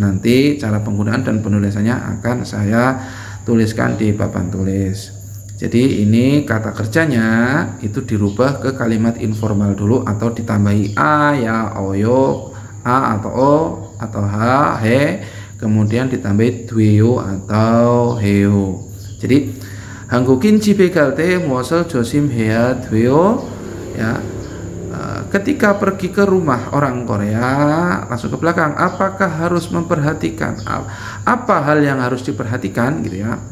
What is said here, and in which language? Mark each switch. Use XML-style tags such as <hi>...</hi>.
<id>Nanti cara penggunaan dan penulisannya akan saya tuliskan di papan tulis. Jadi ini kata kerjanya itu dirubah ke kalimat informal dulu atau ditambahi a ya, oyo, a atau o atau h, he, kemudian ditambahi dweo atau heo.</id> <ko>Jadi 한국인 집에 갈 때 무엇을 조심해야 돼요?</ko> <id>Ya, ketika pergi ke rumah orang Korea, langsung ke belakang, apakah harus memperhatikan apa hal yang harus diperhatikan gitu ya.</id>